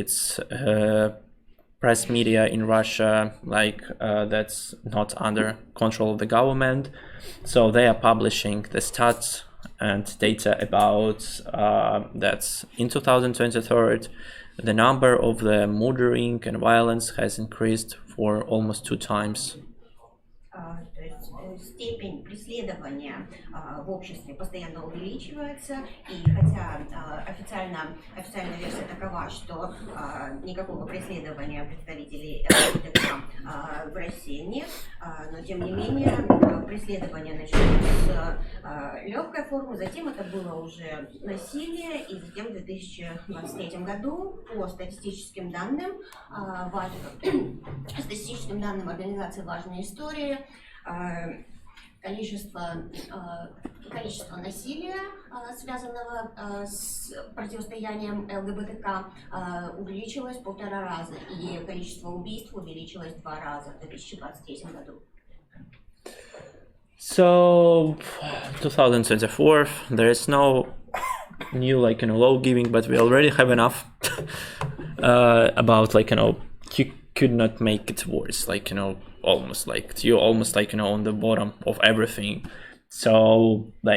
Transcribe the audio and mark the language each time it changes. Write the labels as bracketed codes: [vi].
[en] It's press media in Russia that's not under control of the government. So they are publishing the stats and data about that in 2023 the number of the murdering and violence has increased for almost 2 times. [ru] То есть степень преследования в обществе постоянно увеличивается, и хотя официальная версия такова, что никакого преследования представителей ЛГБТ в России нет, но тем не менее преследование началось с легкой формы, затем это было уже насилие, и затем в 2023 году по статистическим данным организации «Важные истории», количество насилия, связанного с противостоянием ЛГБТК, увеличилось 1,5 раза, и количество убийств увеличилось 2 раза в 2023 году. [en] So 2024, there is no new law giving, but we already have enough about you could not make it worse, almost on the bottom of everything. So